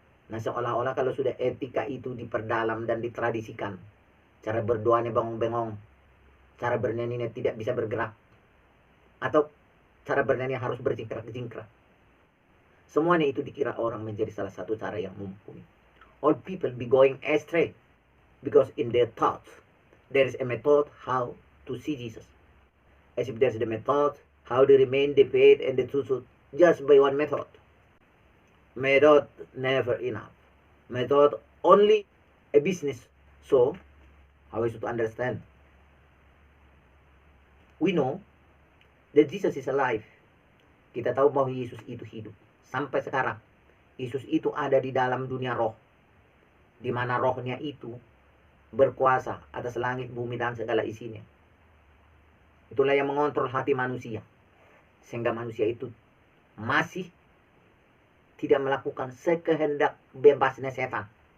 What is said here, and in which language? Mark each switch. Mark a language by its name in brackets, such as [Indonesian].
[Indonesian] Nah, seolah-olah kalau sudah etika itu diperdalam dan ditradisikan, cara berdoanya bengong-bengong, cara bernyanyinya tidak bisa bergerak, atau cara bernyanyi harus berjingkrak-jingkrak, semuanya itu dikira orang menjadi salah satu cara yang mumpuni. [English] All people be going astray because in their thoughts there is a method how to see Jesus. As if there's the method how to remain the faith and the truth just by one method. Method never enough. Method only a business. So, how is it to understand? We know that Jesus is alive. [Indonesian] Kita tahu bahwa Yesus itu hidup. Sampai sekarang, Yesus itu ada di dalam dunia roh, di mana rohnya itu berkuasa atas langit, bumi, dan segala isinya. Itulah yang mengontrol hati manusia, sehingga manusia itu masih tidak melakukan sekehendak bebasnya setan.